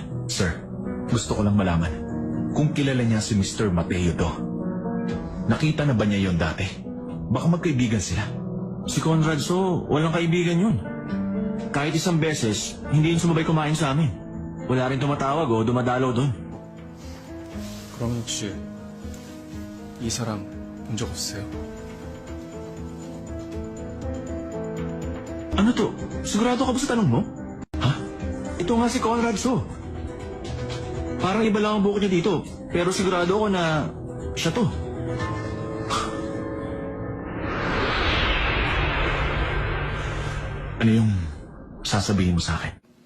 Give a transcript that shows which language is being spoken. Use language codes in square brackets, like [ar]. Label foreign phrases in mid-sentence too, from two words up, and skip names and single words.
[tl] Sir, gusto ko lang malaman kung kilala niya si Mr. Mateo Do. Nakita na ba niya yon dati? Baka magkaibigan sila. Si Conrad, walang kaibigan yun. Kahit isang beses, hindi yun sumabay kumain sa amin. Wala rin tumatawag o dumadalaw doon. [ko] 그럼 혹시 이 사람 본 적 없으세요? [tl] Ano to? Sigurado ka ba sa tanong mo? Ha? Ito nga si Conrad, Parang iba lang ang buhok niya dito, pero sigurado ako na siya to. Ano yung sasabihin mo sa akin?